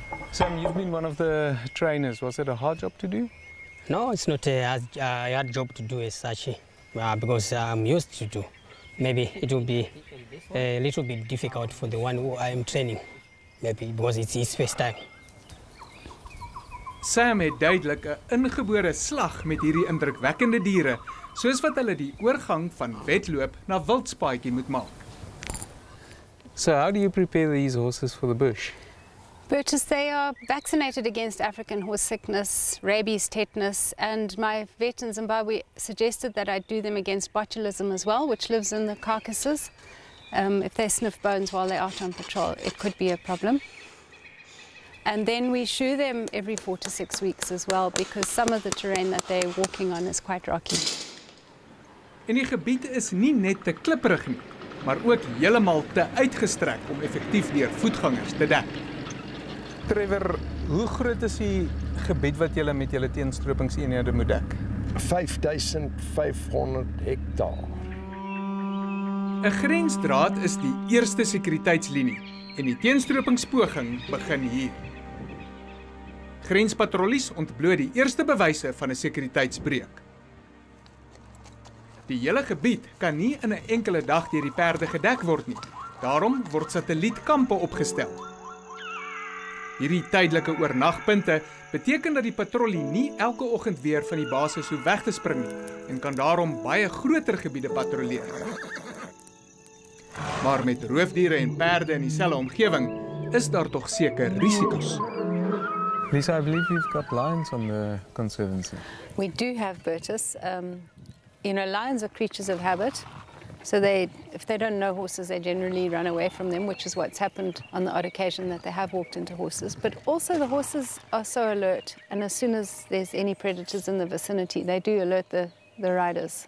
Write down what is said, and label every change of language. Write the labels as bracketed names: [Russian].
[English] Sam, you've been one of the trainers. Was it a hard job to do? No, it's not a hard job to do as such, because I'm used to do. Maybe it will be a little bit difficult for the one who I am training, maybe because it's his first time. [Afrikaans] Sam het duidelik 'n ingebore slag met hierdie indrukwekkende diere, soos wat hulle die oorgang van wedloop na wildspaadjie moet maak. [English] So how do you prepare these horses for the bush? Bertus, they are vaccinated against African horse sickness, rabies, tetanus, and my vet in Zimbabwe suggested that I do them against botulism as well, which lives in the carcasses. If they sniff bones while they're out on patrol, it could be a problem. And then we shoe them every 4 to 6 weeks as well, because some of the terrain that they're walking on is quite rocky. [Afrikaans] En die gebied is nie net te klipperig nie, maar ook heeltemal te uitgestrek om effektief deur voetgangers te dek. Trevor, Hoe groot is die gebied wat julle met julle teenstropingseenhede moet dek? 5500 hektaar. 'n Grensdraad is die eerste sekuriteitslinie en die teenstropingspoging begin hier. Grenspatrollies ontbloot die eerste bewyse van 'n sekuriteitsbreuk. Die hele gebied kan nie in 'n enkele dag deur die perde gedek word nie. Daarom word satellietkampe opgestel. Hierdie tydelike oornagpunte beteken dat die patrollie nie elke oggend weer van die basis hoef weg te spring nie en kan daarom baie groter gebiede patrolleer. Maar met roofdiere en perde in dieselfde omgewing is daar tog seker risiko's. [English] Lisa, I believe you've got lions on the conservancy. We do have Bertus. Lions are creatures of habit. So if they don't know horses, they generally run away from them, which is what's happened on the odd occasion that they have walked into horses. But also the horses are so alert, and as soon as there's any predators in the vicinity, they do alert the riders.